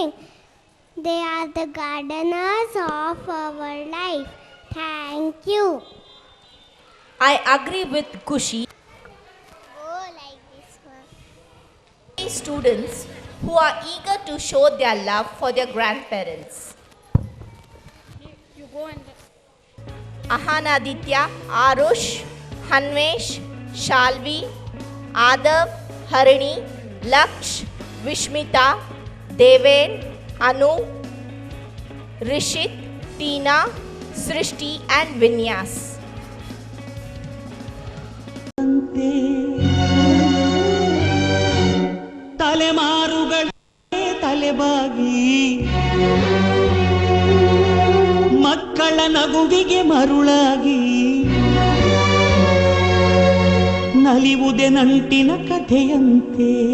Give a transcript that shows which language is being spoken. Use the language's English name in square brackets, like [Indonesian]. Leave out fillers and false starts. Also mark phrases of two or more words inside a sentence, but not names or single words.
[English] They are the gardeners of our life. Thank you. I agree with Kushi. Go like this one. Students who are eager to show their love for their grandparents. You go and Ahanaditya, Arush, Hanvesh, Shalvi, Adav, Harini, Laksh, Vishmita, Deven, Anu, Rishit, Tina, Srishti and Vinyas. [Kannada] ತಲೆಮಾರುಗಳೇ ತಲೆಬಾಗಿ ಮಕ್ಕಳ ನಗುವಿಗೆ ಮರುಳಾಗಿ ನಲಿವುದೆ ನಂಟಿನ ಕಥೆಯಂತೆ.